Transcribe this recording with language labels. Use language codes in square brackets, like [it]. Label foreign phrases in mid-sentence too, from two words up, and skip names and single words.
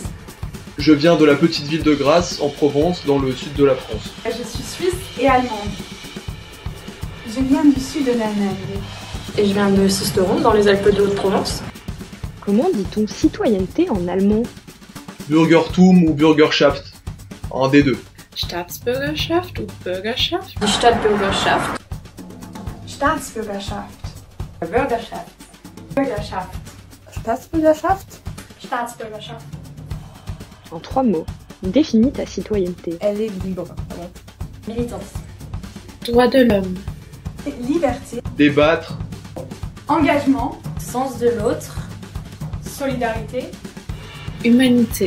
[fr] Je viens de la petite ville de Grasse, en Provence, dans le sud de la France. Je suis suisse et allemande. Je viens du sud de l'Allemagne. Et je viens de Sisteron, dans les Alpes de Haute-Provence. Comment dit-on citoyenneté en allemand? Bürgertum ou Bürgerschaft, un des deux. [de] Staatsbürgerschaft ou Bürgerschaft? Stadtbürgerschaft. Staatsbürgerschaft. Bürgerschaft. Bürgerschaft. Staatsbürgerschaft. Staatsbürgerschaft. [fr] En 3 mots, définis ta citoyenneté. Elle est libre. Militantisme. Droits de l'homme. Liberté. Débattre. Engagement. Sens de l'autre. Solidarité. Humanité.